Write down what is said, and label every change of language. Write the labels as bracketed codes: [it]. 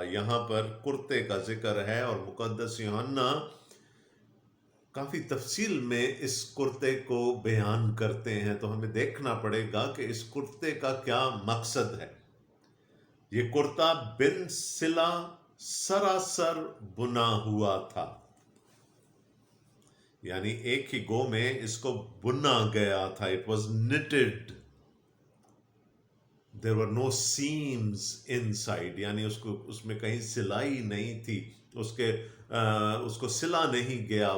[ur] یہاں پر کرتے کا ذکر ہے اور مقدس یوحنا کافی تفصیل میں اس کرتے کو بیان کرتے ہیں، تو ہمیں دیکھنا پڑے گا کہ اس کرتے کا کیا مقصد ہے. یہ کرتا بن سلا سراسر بنا ہوا تھا، یعنی ایک ہی گو میں اس کو بنا گیا تھا. [en] It was knitted. There were no seams inside. [ur] یعنی اس میں کہیں سلائی نہیں تھی، اس کو سلا نہیں گیا.